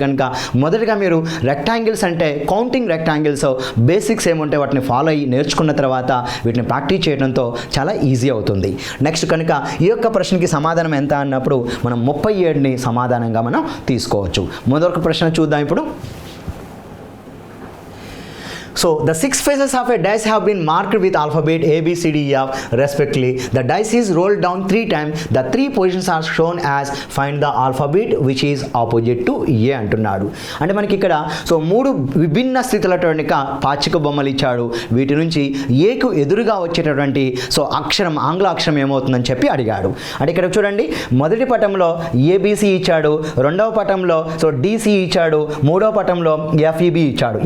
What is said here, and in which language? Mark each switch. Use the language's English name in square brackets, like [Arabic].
[Telugu] కనుక మొదటగా మీరు రెక్టాంగిల్స్ అంటే [English] counting rectangles basics [Telugu] ఏముంటే వాటిని ఫాలో అయ్యి నేర్చుకున్న తర్వాత వీటిని ప్రాక్టీస్ చేయడంతో చాలా ఈజీ అవుతుంది. నెక్స్ట్ కనుక ఈ యొక్క ప్రశ్నకి సమాధానం ఎంత అన్నప్పుడు మనం 37ని సమాధానంగా మనం తీసుకోవచ్చు. మొదటి ప్రశ్న చూద్దాం ఇప్పుడు. [English] So the 6 faces of a dice have been marked with alphabet A, B, C, D, E, F respectively. The dice is rolled down 3 times. The 3 positions are shown as find the alphabet which is opposite to A [Telugu] అంటున్నాడు. అంటే మనకి ఇక్కడ so 3 విభిన్న స్థితులటువంటి పాచిక బొమ్మలు ఇచ్చాడు. వీటి నుంచి ఏకు ఎదురుగా వచ్చేటటువంటి సో అక్షరం ఆంగ్ల అక్షరం ఏమవుతుందని చెప్పి అడిగాడు. అంటే ఇక్కడ చూడండి, మొదటి పటంలో ABC ఇచ్చాడు, రెండవ పటంలో సో DC ఇచ్చాడు, మూడవ పటంలో FEB ఇచ్చాడు.